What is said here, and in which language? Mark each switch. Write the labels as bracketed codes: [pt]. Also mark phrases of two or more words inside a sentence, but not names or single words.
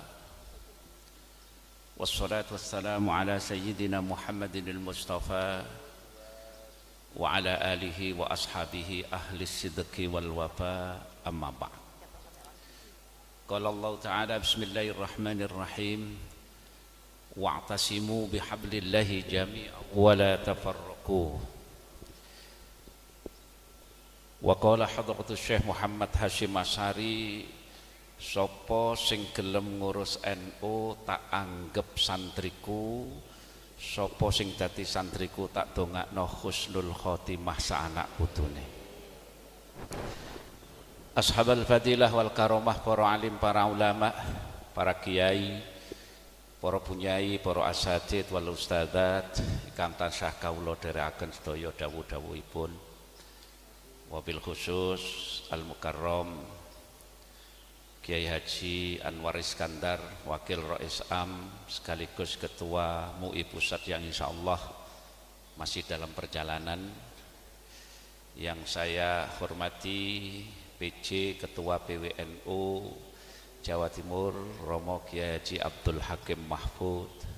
[ar] والصلاة والسلام على سيدنا محمد المصطفى وعلى آله وأصحابه أهل الصدق والوفاء، أما بعد. قال الله تعالى بسم الله الرحمن الرحيم واعتصموا بحبل الله جميعا ولا تفرقوا. وقال حضرة الشيخ [jv] Muhammad Hashim Asy'ari, sapa sing gelem ngurus NU tak anggap santriku, sapa sing dadi santriku tak dongakno [ar] حسن الخاتمة [jv] saanak putune. [ar] أصحاب الفضيلة والكرامة, [jv] para alim, para ulama, para kiai, para punyai, para [ar] الأساتيذ والأستاذات [jv] ingkang tansah kawula dherekaken sedaya dawuh-dawuhipun. [ar] وبالخصوص المكرم [id] Kiai Haji Anwar Iskandar, Wakil Rais Am sekaligus Ketua MUI Pusat yang insyaallah masih dalam perjalanan. Yang saya hormati PJ Ketua PWNU Jawa Timur Romo Kiai Haji Abdul Hakim Mahfud.